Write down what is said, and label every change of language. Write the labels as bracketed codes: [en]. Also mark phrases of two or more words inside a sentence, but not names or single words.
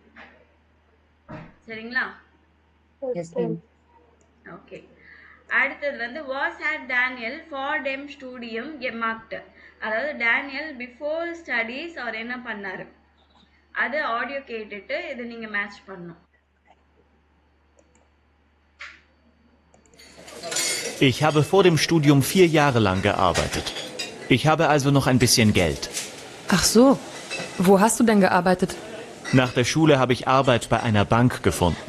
[ta] சரிங்களா? [en] Yes, ma'am. [ta] ஓகே. அடுத்தது வந்து [de] Was hat Daniel vor dem Studium gemacht. [ta] அதாவது டேனியல் [en] before studies [ta] அவர் என்ன பண்ணாரு, அது ஆடியோ கேட்டுட்டு இது நீங்க மேட்ச் பண்ணணும். [de] Ich habe vor dem Studium 4 Jahre lang gearbeitet. Ich habe also noch ein bisschen Geld. Ach so. Wo hast du denn gearbeitet? Nach der Schule habe ich Arbeit bei einer Bank gefunden.